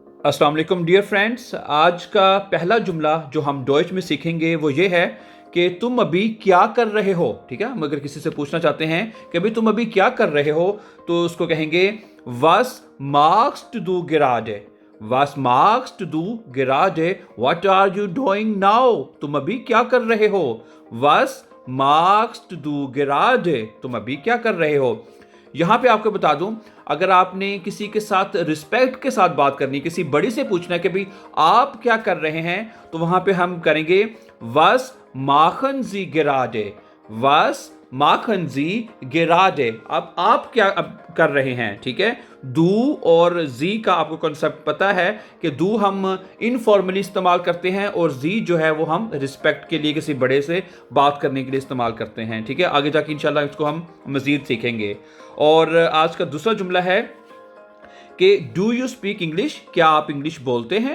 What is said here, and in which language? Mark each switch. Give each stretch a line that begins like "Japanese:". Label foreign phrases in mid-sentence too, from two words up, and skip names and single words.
Arabic: السلام عليكم
English: dear friends.
Hindi: आज का पहला जुमला जो हम डॉइच में सीखेंगे वो ये है कि तुम अभी क्या कर रहे हो। ठीक है, हम अगर किसी से पूछना चाहते हैं कि अभी तुम अभी क्या कर रहे हो तो उसको कहेंगे
German: was machst du gerade। was machst du gerade,
English: what are you doing now।
Hindi: तुम अभी क्या कर रहे हो।
German: was machst du gerade,
Hindi: तुम अभी क्या कर रहे हो। यहां पे आपको बता दूं, अगर आपने किसी के साथ रिस्पेक्ट के साथ बात करनी, किसी बड़ी से पूछना है कि भाई आप क्या कर रहे हैं, तो वहां पे हम करेंगे
German: was machen Sie gerade। was machen Sie gerade,
Hindi: अब आप क्या अब कर रहे हैं। ठीक है, डू और जी का आपको कॉन्सेप्ट पता है कि डू हम इनफॉर्मली इस्तेमाल करते हैं और जी जो है वो हम रिस्पेक्ट के लिए किसी बड़े से बात करने के लिए इस्तेमाल करते हैं। ठीक है, आगे जाके इंशाल्लाह इसको हम मजीद सीखेंगे। और आज का दूसरा जुमला है कि
English: do you speak English,
Hindi: क्या आप इंग्लिश बोलते हैं।